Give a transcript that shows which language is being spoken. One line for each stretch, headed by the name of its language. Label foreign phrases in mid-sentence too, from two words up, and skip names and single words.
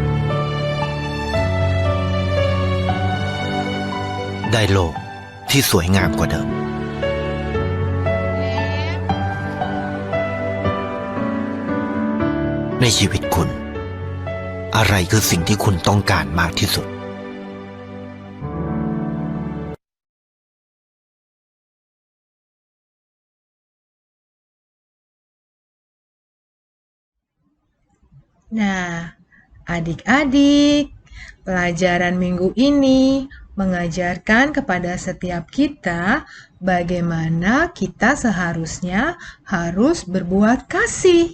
Thai: ได้โลกที่สวยงามกว่าเดิม ในชีวิตคุณ อะไรคือสิ่งที่คุณต้องการมากที่สุด
Indonesian: Nah, adik-adik, pelajaran minggu ini mengajarkan kepada setiap kita bagaimana kita seharusnya harus berbuat kasih.